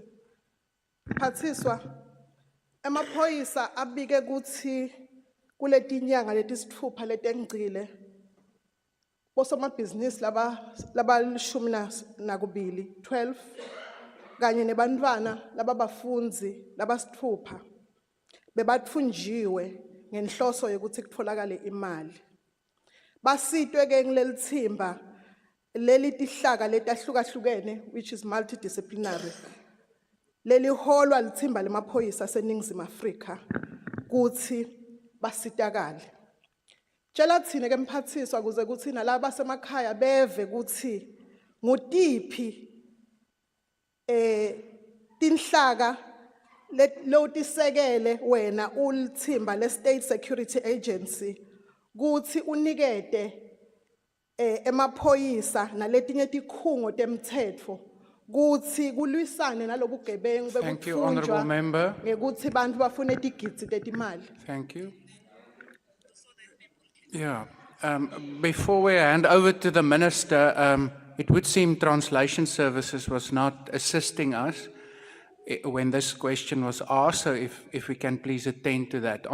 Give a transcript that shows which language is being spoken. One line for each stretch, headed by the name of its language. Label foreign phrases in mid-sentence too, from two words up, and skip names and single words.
Swati: Phathiswa, emaphoyisa abike kuthi kuletinyanga letisithupha letengcile bosomabhizinisi labalishumi nakubili 12 kanye nebantwana lababafunzi labasithupha bebathunjiwe ngenhloso yokuthi kutholakale imali. Basitwe ke ngileli thimba leli tihlaka letahlukahlukene
English: which is multidisciplinary.
Swati: Leli holwa lithimba lemaphoyisa seningizimu Afrika kuthi basitakale. Tshela thina ke mphathiswa kuze kuthi nalabo basemakhaya beve kuthi ngutiphi tinhlaka lotisekele wena ulithimba le State Security Agency kuthi unikete emaphoyisa naletinye tikhungo temthetho kuthi kulwisane nalobugebengu bekuthunjwa ngekuthi bantu bafune tigidzi tetimali.
English: Thank you. Yeah. Before we hand over to the Minister, it would seem Translation Services was not assisting us when this question was asked, so if we can please attend to that.